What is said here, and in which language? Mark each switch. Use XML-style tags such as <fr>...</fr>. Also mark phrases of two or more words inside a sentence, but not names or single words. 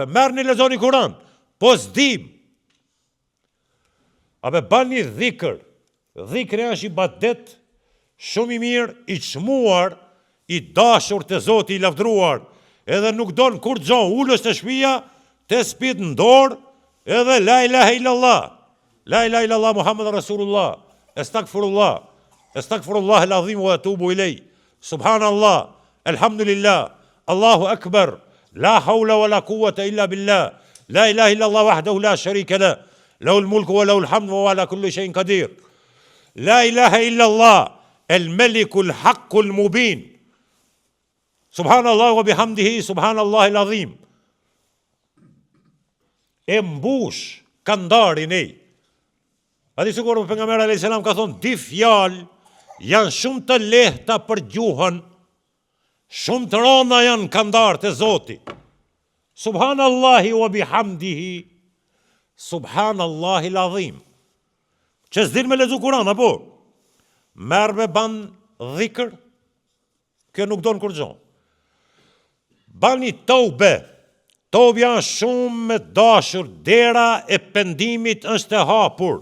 <sq>Merrni lexoni Kur'an, po s'dim. Apo bani dhikr. Dhikri është ibadet shumë I mirë, I çmuar, I dashur te Zoti I lavdruar, edhe nuk don kur gjon ulës te shtëpia, te spit në dorë, edhe</sq> <ar>لا إله إلا الله. لا إله إلا الله محمد رسول الله. Estagfirullah. أستغفر الله العظيم وأتوب إليه. سبحان الله. الحمد لله. الله أكبر. لا حول ولا قوة إلا بالله. لا إله إلا الله وحده لا شريك له. له الملك وله الحمد وعلى كل شيء قدير. لا إله إلا الله. الملك الحق المبين. سبحان الله وبحمده. سبحان الله العظيم.</ar> <sq>E mbush kandarin e. A di sikur pejgamberi</sq> <ar>عليه السلام</ar> <sq>ka thonë, di fjalë janë shumë të lehta për gjuhën, shumë të rënda janë kandarët e Zotit.</sq> <ar>سبحان الله وبحمده، سبحان الله العظيم.</ar> <sq>Që s'din me lexu Kur'an, apo? Merr me ban dhikr, kjo nuk don kur gjon. Bani tobe. Tobja është shumë me dashur, dera e pendimit është e hapur.</sq>